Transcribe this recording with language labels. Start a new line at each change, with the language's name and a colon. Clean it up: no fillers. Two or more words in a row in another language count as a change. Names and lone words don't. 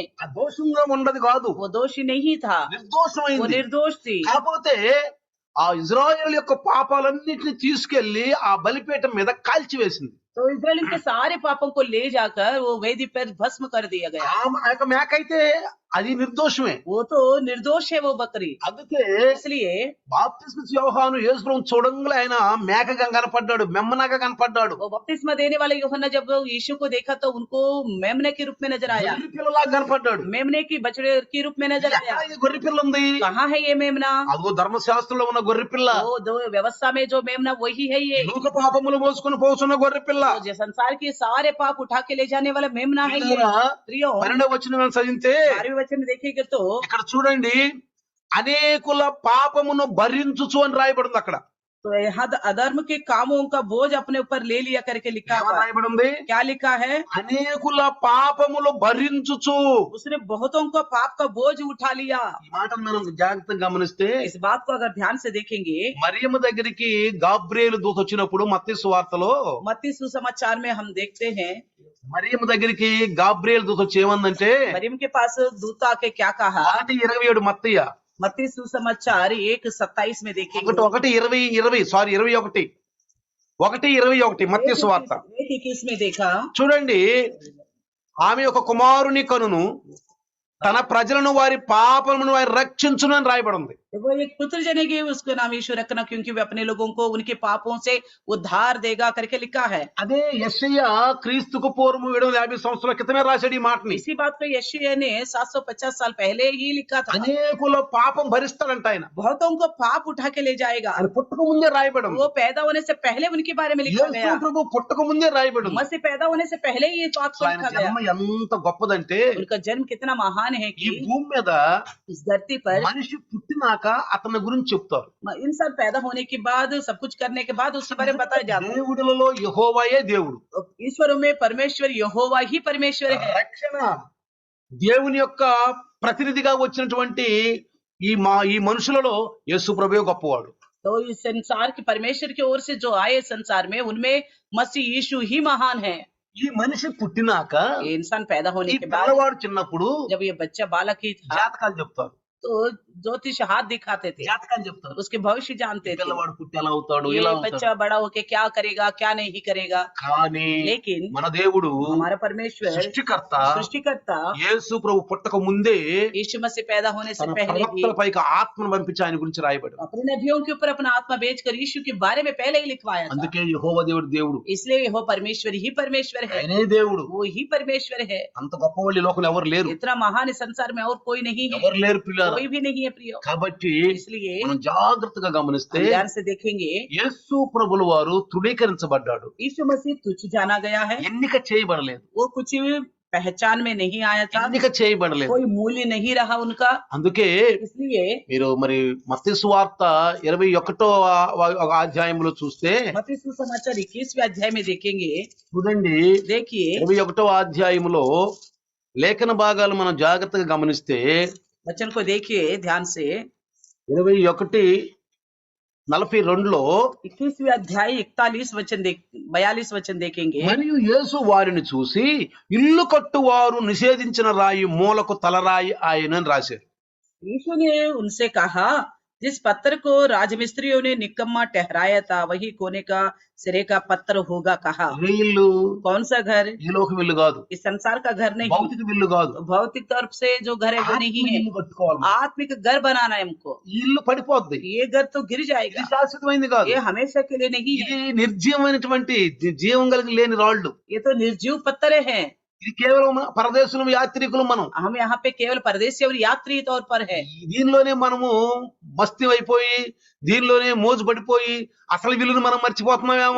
Telugu: ఆ దోషంగా ఉండదు కాదు,
Hindi: वो दोषी नहीं था, वो
Telugu: నిర్దోషమైంది.
Hindi: निर्दोष थी।
Telugu: కాకపోతే ఆ ఇజ్రాయెల్ యొక్క పాపాలన్నిటిని తీసుకెళ్లి ఆ బలిపీఠం మీద కాల్చివేసింది.
Hindi: तो इजराइल के सारे पापों को ले जाकर वो वेदी पर भस्म कर दिया गया।
Telugu: ఆ యొక్క మేక అయితే అది నిర్దోషమే.
Hindi: वो तो निर्दोष है वो बकरी।
Telugu: అందుకే
Hindi: इसलिए
Telugu: బాప్తిస్మ యోహాను యేసు ప్రభువును చూడంగానే ఆయన మేకగా కనపడ్డాడు, మెమ్మనగా कनपడ్డాడు.
Hindi: वो बपतिस्मा देने वाले यूहन्ना जब यीशु को देखा तो उनको मेमने के रूप में नजर आया,
Telugu: గొర్రె పిల్లలాగా కనపడ్డాడు.
Hindi: मेमने की बछड़े के रूप में नजर आया।
Telugu: ఎక్కడ ఈ గొర్రె పిల్ల ఉంది?
Hindi: कहाँ है ये मेमना?
Telugu: అదిగో ధర్మశాస్త్రంలో ఉన్న గొర్రె పిల్ల,
Hindi: वो दो व्यवस्था में जो मेमना वही है ये,
Telugu: లోక పాపములు మోసుకొని పోతున్న గొర్రె పిల్ల.
Hindi: तो जो संसार के सारे पाप उठा के ले जाने वाला मेमना है ये।
Telugu: ప్రియులారా,
Hindi: प्रियो
Telugu: 12వ వచనం చదివితే
Hindi: 12वें वचन में देखेंगे तो
Telugu: ఇక్కడ చూడండి, అనేకుల పాపమును భరించుచు అని రాయబడింది అక్కడ.
Hindi: तो यहाँ अधर्म के कामों का बोझ अपने ऊपर ले लिया करके लिखा
Telugu: ఏమని
Hindi: हुआ है।
Telugu: రాయబడింది?
Hindi: क्या लिखा है?
Telugu: అనేకుల పాపములు భరించుచు.
Hindi: उसने बहुतों को पाप का बोझ उठा लिया।
Telugu: ఈ మాటను మనం జాగ్రత్తగా గమనిస్తే,
Hindi: इस बात को अगर ध्यान से देखेंगे,
Telugu: మరియమ్మ దగ్గరికి గాబ్రియేలు దూత వచ్చినప్పుడు మత్తయి సువార్తలో,
Hindi: मत्ती सुसमाचार में हम देखते हैं
Telugu: మరియమ్మ దగ్గరికి గాబ్రియేలు దూత వచ్చి ఏమందంటే,
Hindi: मरियम के पास दूत आके क्या कहा।
Telugu: 1:27 మత్తయి,
Hindi: मत्ती सुसमाचार 1:27 में देखेंगे।
Telugu: 1:21 మత్తయి సువార్త
Hindi: 1:21 में देखा,
Telugu: చూడండి, ఆమె ఒక కుమారుని కనును, తన ప్రజలను వారి పాపములను వారి రక్షించును అని రాయబడి ఉంది.
Hindi: वो एक पुत्र जनेगी, उसका नाम यीशु रखना क्योंकि वे अपने लोगों को उनके पापों से उद्धार देगा करके लिखा है।
Telugu: అదే యెషయా క్రీస్తుకు పూర్వం 750 సంవత్సరాల క్రితమే రాశాడు ఈ మాటని.
Hindi: इसी बात को यशायाह ने 750 साल पहले ही लिखा था।
Telugu: అనేకుల పాపం భరిస్తాడంట ఆయన.
Hindi: बहुतों को पाप उठा के ले जाएगा।
Telugu: ఆయన పుట్టక ముందే రాయబడి ఉంది.
Hindi: वो पैदा होने से पहले उनके बारे में लिखा गया।
Telugu: యేసు ప్రభు పుట్టక ముందే రాయబడి ఉంది.
Hindi: मसीह पैदा होने से पहले ही इस बात को
Telugu: ఆయన
Hindi: लिखा गया।
Telugu: జన్మ ఎంత గొప్పదంటే,
Hindi: उनका जन्म कितना महान है
Telugu: ఈ
Hindi: कि
Telugu: భూమి మీద
Hindi: इस धरती पर
Telugu: మనిషి పుట్టినాక అతని గురించి చెప్తారు.
Hindi: इंसान पैदा होने के बाद सब कुछ करने के बाद उसके बारे में बताया जाता है।
Telugu: దేవుడిలో యెహోవాయే దేవుడు.
Hindi: ईश्वरों में परमेश्वर यहोवा ही परमेश्वर है।
Telugu: రక్షణ దేవుని యొక్క ప్రతినిధిగా వచ్చినటువంటి ఈ మనుషులలో యేసు ప్రభువే గొప్పవాడు.
Hindi: तो इस संसार के परमेश्वर की ओर से जो आए संसार में, उनमें मसीह यीशु ही महान है।
Telugu: ఈ మనిషి పుట్టినాక,
Hindi: ये इंसान पैदा
Telugu: ఈ
Hindi: होने के बाद
Telugu: పిల్లవాడు చిన్నప్పుడు
Hindi: जब ये बच्चा बालक ही था
Telugu: జాతకాలు చెప్తారు.
Hindi: तो ज्योतिष हाथ दिखाते थे,
Telugu: జాతకాన్ని చెప్తారు.
Hindi: उसके भविष्य जानते थे,
Telugu: పిల్లవాడు పుట్టి ఎలా అవుతాడు,
Hindi: ये
Telugu: ఇలా
Hindi: बच्चा
Telugu: అవుతాడు.
Hindi: बड़ा होके क्या करेगा क्या नहीं करेगा।
Telugu: కానీ
Hindi: लेकिन
Telugu: మన దేవుడు
Hindi: हमारा परमेश्वर
Telugu: సృష్టికర్త
Hindi: सृष्टिकर्ता
Telugu: యేసు ప్రభు పుట్టక ముందే
Hindi: यीशु मसीह पैदा होने से
Telugu: తన
Hindi: पहले भी
Telugu: ప్రవక్తల పైకి ఆత్మను పంపించి ఆయన గురించి రాయబడి.
Hindi: अपने नबियों के ऊपर अपना आत्मा भेजकर यीशु के बारे में पहले ही लिखवाया था।
Telugu: అందుకే యెహోవా దేవుడు దేవుడు,
Hindi: इसलिए वो परमेश्वर ही परमेश्वर है,
Telugu: ఆయనే దేవుడు.
Hindi: वो ही परमेश्वर है।
Telugu: అంత గొప్ప వాళ్ళు ఈ లోకంలో ఎవరు లేరు,
Hindi: इतना महान इस संसार में और कोई नहीं है,
Telugu: ఎవరు లేరు పిల్లలు.
Hindi: कोई भी नहीं है प्रियो।
Telugu: కాబట్టి
Hindi: इसलिए
Telugu: మనం జాగ్రత్తగా గమనిస్తే
Hindi: हम ध्यान से देखेंगे,
Telugu: యేసు ప్రభుల వారు తృణీకరించబడ్డాడు,
Hindi: यीशु मसीह तुच्छ जाना गया है,
Telugu: ఎన్నిక చేయబడలేదు,
Hindi: वो कुछ पहचान में नहीं आया था,
Telugu: ఎన్నిక చేయబడలేదు.
Hindi: कोई मूल्य नहीं रहा उनका।
Telugu: అందుకే
Hindi: इसलिए
Telugu: మీరు మరి మత్తయి సువార్త 21వ అధ్యాయంలో చూస్తే
Hindi: मत्ती सुसमाचार 21वें अध्याय में देखेंगे,
Telugu: చూడండి,
Hindi: देखिए
Telugu: 21వ అధ్యాయంలో లేఖన భాగాలు మనం జాగ్రత్తగా గమనిస్తే
Hindi: वचन को देखिए ध्यान से।
Telugu: 21:42లో
Hindi: 21वें अध्याय 42 वचन देखेंगे।
Telugu: మరియు యేసు వారిని చూసి ఇల్లు కట్టువారు నిషేధించిన రాయి మూలకు తలరాయి ఆయనని రాశారు.
Hindi: यीशु ने उनसे कहा, जिस पत्थर को राजमिस्त्रियों ने निकम्मा ठहराया था वही कोने का सिरे का पत्थर होगा कहा।
Telugu: ఏ ఇల్లు?
Hindi: कौन सा घर?
Telugu: ఈ లోకం ఇల్లు కాదు,
Hindi: इस संसार का घर नहीं,
Telugu: భౌతిక ఇల్లు కాదు.
Hindi: भौतिक तरफ से जो घर है वो नहीं
Telugu: ఆత్మ
Hindi: है,
Telugu: ఇల్లు కట్టుకోవాలి.
Hindi: आत्मिक घर बनाना है हमको।
Telugu: ఈ ఇల్లు పడిపోద్ది,
Hindi: ये घर तो गिर
Telugu: ఇది
Hindi: जाएगा,
Telugu: శాశ్వతమైంది కాదు.
Hindi: ये हमेशा के लिए नहीं है,
Telugu: ఇది నిర్జీవమైనటువంటి జీవం కలిగి లేని రాళ్ళు.
Hindi: ये तो निर्जीव पत्थर है।
Telugu: ఇది కేవలం పరదేశులం యాత్రికులు మనం.
Hindi: हम यहाँ पे केवल परदेशी और यात्री तौर पर है।
Telugu: దీనిలోనే మనము మస్తి అయిపోయి, దీనిలోనే మోజు పడిపోయి అసలు విలువను మనం మర్చిపోతున్నామేమో.